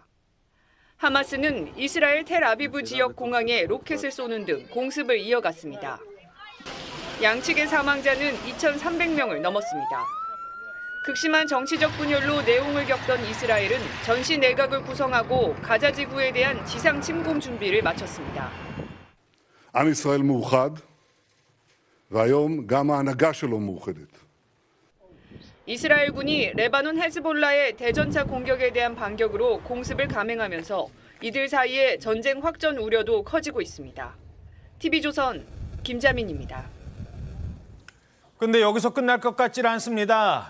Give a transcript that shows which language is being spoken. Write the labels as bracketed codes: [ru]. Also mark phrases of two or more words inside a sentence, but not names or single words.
[ko] 하마스는 이스라엘 텔아비브 지역 공항에 로켓을 쏘는 등 공습을 이어갔습니다. 양측의 사망자는 2,300명을 넘었습니다. 극심한 정치적 분열로 내홍을 겪던 이스라엘은 전시 내각을 구성하고 가자 지구에 대한 지상 침공 준비를 마쳤습니다. [he] עם ישראל מאוחד, והיום גם ההנהגה שלו מאוחדת. [ko] 이스라엘군이 레바논 헤즈볼라의 대전차 공격에 대한 반격으로 공습을 감행하면서 이들 사이에 전쟁 확전 우려도 커지고 있습니다. TV조선 김자민입니다. 근데 여기서 끝날 것 같지는 않습니다.